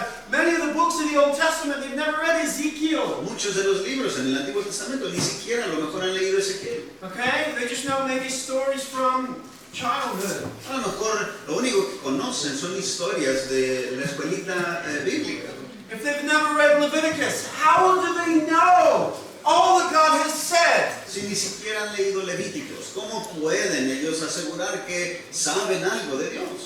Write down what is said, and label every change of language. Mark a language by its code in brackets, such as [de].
[en] Many of the books of the Old Testament, they've never read Ezekiel. [es] Muchos de los libros en el Antiguo Testamento ni siquiera a lo mejor han leído Ezequiel. [en] Okay? They just know maybe stories from childhood. [es] A lo mejor lo único que conocen son historias de la escuelita bíblica. [en] If they've never read Leviticus, how do they know all that God has said? [es] Si ni siquiera han leído Levíticos, ¿cómo pueden ellos asegurar que saben algo de Dios?